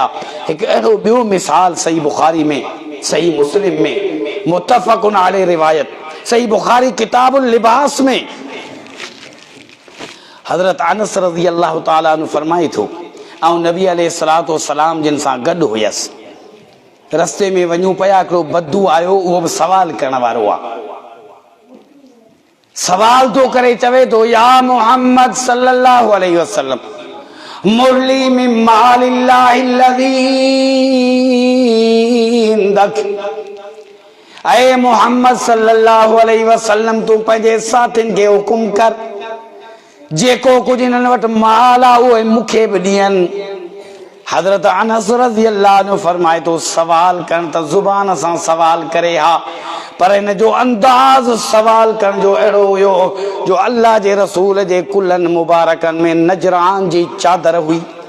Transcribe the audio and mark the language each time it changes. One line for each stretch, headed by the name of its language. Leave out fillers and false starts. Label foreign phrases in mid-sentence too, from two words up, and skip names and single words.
Sindhi: हिकु अहिड़ो ॿियो मिसाल सही बुखारी में, सही मुस्लिम में
Arabic: متفق عليه
Sindhi: रिवायत, सही बुखारी किताबुल लिबास में हज़रत अनस
Arabic: رضي الله تعالى عنه
Sindhi: फरमाए थो, ऐं नबी
Arabic: عليه الصلاة والسلام
Sindhi: जिन सां गॾु हुयसि, रस्ते में वञूं पिया, हिकिड़ो बद्दू आयो, उहो बि सवाल करण वारो आहे। सवाल थो करे, चवे थो,
Arabic: يا محمد صلى الله عليه وسلم، مر لي من مال الله الذي عندك,
Sindhi: ऐ मुहम्मद
Arabic: صلى الله عليه وسلم,
Sindhi: तूं पंहिंजे साथियुनि खे हुकुम कर, जेको कुझु हिननि वटि माल आहे उहे मूंखे बि ॾियनि। हज़रत अनस
Arabic: رضي الله عنه
Sindhi: फरमाए थो, सवाल करण त ज़ुबान सां सवाल करे हा, पर हिन जो अंदाज़ सवाल करण जो अहिड़ो हुयो जो अल्लाह जे रसूल जे कुलनि मुबारकनि में नजरान जी चादर हुई,